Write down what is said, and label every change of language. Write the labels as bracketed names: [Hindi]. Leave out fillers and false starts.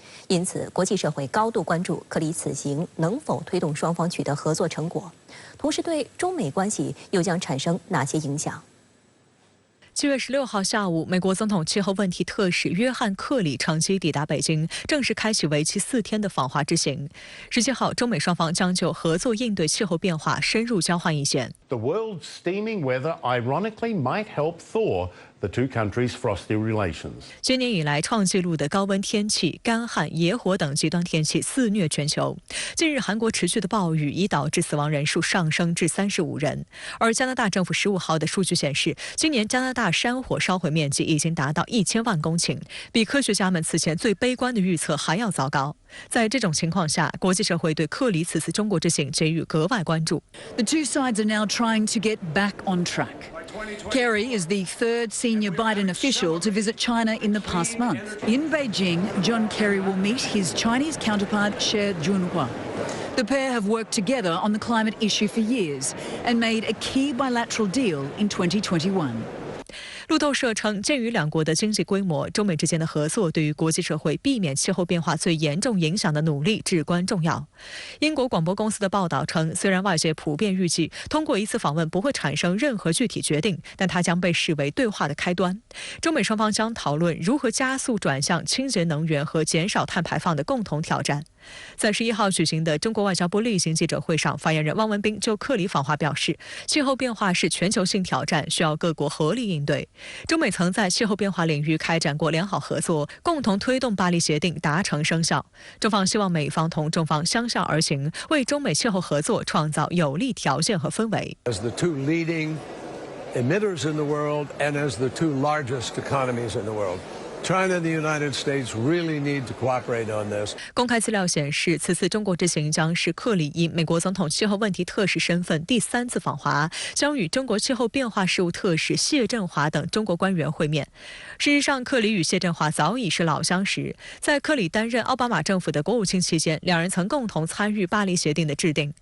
[Chinese] 因此，国际社会高度关注克里此行能否推动双方取得合作成果，同时对中美关系又将产生哪些影响？ 7月16号下午，美国总统气候问题特使约翰·克里乘机抵达北京，正式开启为期4天的访华之行。 17号，中美双方将就合作应对气候变化深入交换意见。 [English] The world's steaming weather ironically might help thaw the two countries' frosty relations. [Chinese] 今年以来创纪录的高温天气、干旱、野火等极端天气肆虐全球。近日，韩国持续的暴雨已导致死亡人数上升至35人。而加拿大政府15号的数据显示，今年加拿大山火烧毁面积已经达到1000万公顷，比科学家们此前最悲观的预测还要糟糕。在这种情况下，国际社会对克里此次中国之行给予格外关注。 [English] The two sides are now trying to get back on track. Kerry is the third senior Biden official to visit China in the past month. In Beijing, John Kerry will meet his Chinese counterpart Xie Junhua. The pair have worked together on the climate issue for years and made a key bilateral deal in 2021. [Chinese] 路透社称，鉴于两国的经济规模，中美之间的合作对于国际社会避免气候变化最严重影响的努力至关重要。英国广播公司的报道称，虽然外界普遍预计通过一次访问不会产生任何具体决定，但它将被视为对话的开端。中美双方将讨论如何加速转向清洁能源和减少碳排放的共同挑战。在11号举行的中国外交部例行记者会上，发言人汪文斌就克里访华表示，气候变化是全球性挑战，需要各国合力应对。中美曾在气候变化领域开展过良好合作，共同推动巴黎协定达成生效。中方希望美方同中方相向而行，为中美气候合作创造有利条件和氛围。 [English] As the two leading emitters in the world and as the two largest economies in the world, China and the United States really need to cooperate on this. [Chinese] 公开资料显示，此次中国之行将是克里以美国总统气候问题特使身份第3次访华，将与中国气候变化事务特使谢振华等中国官员会面。事实上，克里与谢振华早已是老相识，在克里担任奥巴马政府的国务卿期间，两人曾共同参与巴黎协定的制定。